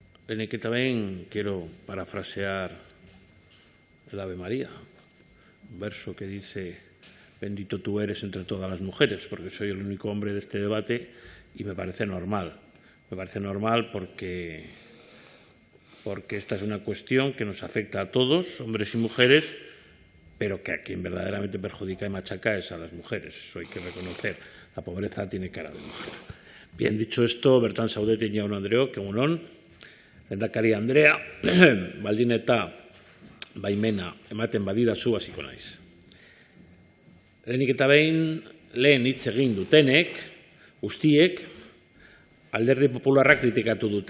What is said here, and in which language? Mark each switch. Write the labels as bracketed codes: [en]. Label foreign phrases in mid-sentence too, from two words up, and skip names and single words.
[eu] Lehenik eta behin [es] quiero parafrasear el Ave María, un verso que dice: bendito tú eres entre todas las mujeres, porque soy el único hombre de este debate y me parece normal. Me parece normal porque esta es una cuestión que nos afecta a todos, hombres y mujeres, pero que a quien verdaderamente perjudica y machaca es a las mujeres. Eso hay que reconocer. La pobreza tiene cara de mujer. Bien, dicho esto, [eu] Bertan zaudete jaun Andreok, egun on, lehendakari Andrea, baldin eta baimena ematen badidazu hasiko naiz. Lehenik eta behin, lehen hitz egin dutenek, guztiek, Alderdi Popularra kritikatu dute.